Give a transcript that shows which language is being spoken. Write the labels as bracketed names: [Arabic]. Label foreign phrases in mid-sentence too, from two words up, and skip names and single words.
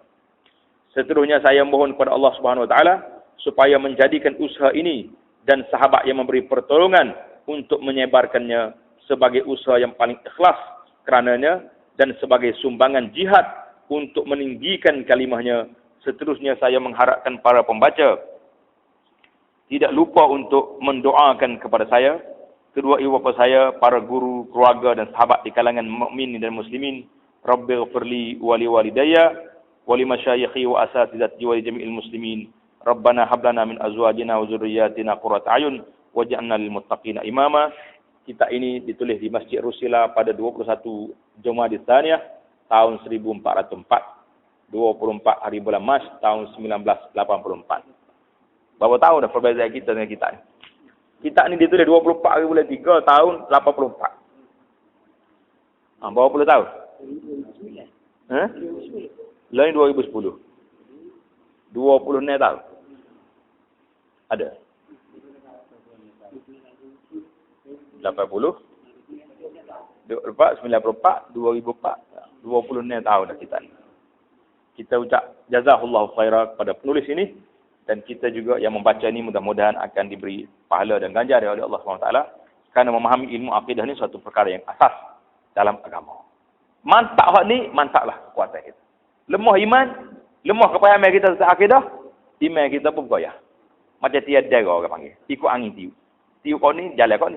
[Malay] Seterusnya saya mohon kepada Allah [Arabic] سبحانه وتعالى [Malay] supaya menjadikan usaha ini dan sahabat yang memberi pertolongan untuk menyebarkannya sebagai usaha yang paling ikhlas kerananya dan sebagai sumbangan jihad untuk meninggikan kalimahnya. Seterusnya saya mengharapkan para pembaca tidak lupa untuk mendoakan kepada saya, kedua ibu bapa saya, para guru, keluarga dan sahabat di kalangan mukminin dan muslimin. [Arabic] رب اغفر لي ولوالدي ولمشايخي وأساتذتي ولجميع المسلمين. ربنا هب لنا من أزواجنا وذرياتنا قرة أعين واجعلنا للمتقين إماما. [Malay] Kita ini ditulis di Masjid Rusila pada 21 Jumadil Tsaniyah tahun 1404. 24 hari bulan Mac tahun 1984. Berapa tahun dah perbezaan kita dengan kita ni? Kita ni ditulis 24 hari bulan 3 tahun 84. Berapa puluh tahun? Lain 2010. 20 ni tahun. Ada? 80? 94, 2004, 20 ni tahun dah kita ni. Kita ucap [Arabic] جزاك الله خيرا [Malay] kepada penulis ini, dan kita juga yang membaca ini mudah-mudahan akan diberi pahala dan ganjar oleh Allah SWT, kerana memahami ilmu akidah ini suatu perkara yang asas dalam agama. Mantap hak ni, mantaplah kekuatan kita. Lemah iman, lemah kepahaman kita tentang akidah, iman kita pun goyah. Macam tiada orang panggil. Ikut angin tiup. Tiup kau ni, jalan kau ni.